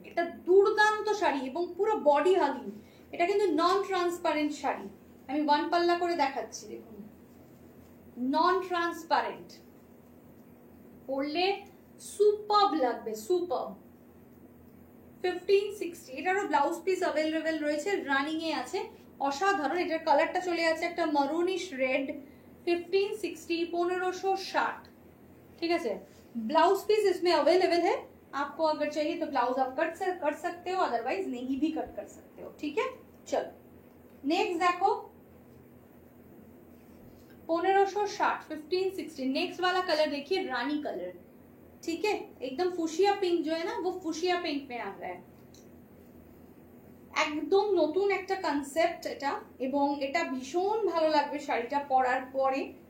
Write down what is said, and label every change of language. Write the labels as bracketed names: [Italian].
[Bangla] এটা দুর্দান্ত শাড়ি এবং পুরো বডি হাগিং। এটা কিন্তু নন ট্রান্সপারেন্ট শাড়ি, আমি ওয়ান পাল্লা করে দেখাচ্ছি, দেখুন নন ট্রান্সপারেন্ট, পরলে সুপারব লাগবে, সুপারব। 1560, এটারও ব্লাউজ পিস অ্যাভেলেবেল রয়েছে, রানিং এ আছে, অসাধারণ। এটার কালারটা চলে আছে একটা মারুনিশ রেড। [Hindi] 1560, 1560, ठीक है। ब्लाउज पीस इसमें अवेलेबल है, आपको अगर चाहिए तो ब्लाउज आप कट कर सकते हो, अदरवाइज नहीं भी कट कर सकते हो, ठीक है। चलो नेक्स्ट देखो, 1560, 1560। नेक्स्ट वाला कलर देखिए, रानी कलर, ठीक है, एकदम फुशिया पिंक जो है ना, वो फुशिया पिंक में आ रहा है। [Bangla] একদম নতুন একটা কনসেপ্ট এটা, এবং এটা ভীষণ ভালো লাগবে শাড়িটা পরার পরে।